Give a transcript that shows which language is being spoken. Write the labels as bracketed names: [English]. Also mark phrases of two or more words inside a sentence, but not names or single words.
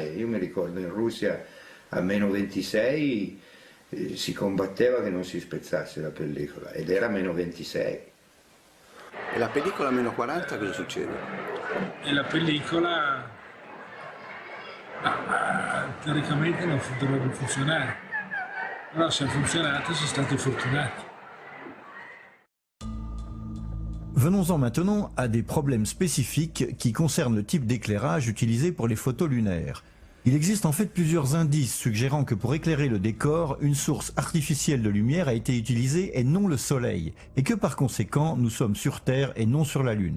[Italian] Io mi ricordo in Russia a meno 26 si combatteva che non si spezzasse la pellicola ed era meno 26. E la pellicola a meno 40 cosa succede? E la pellicola teoricamente non dovrebbe funzionare, però se ha funzionato si è stati fortunati. [French] Venons-en maintenant à des problèmes spécifiques qui concernent le type d'éclairage utilisé pour les photos lunaires. Il existe en fait plusieurs indices suggérant que pour éclairer le décor, une source artificielle de lumière a été utilisée et non le Soleil, et que par conséquent, nous sommes sur Terre et non sur la Lune.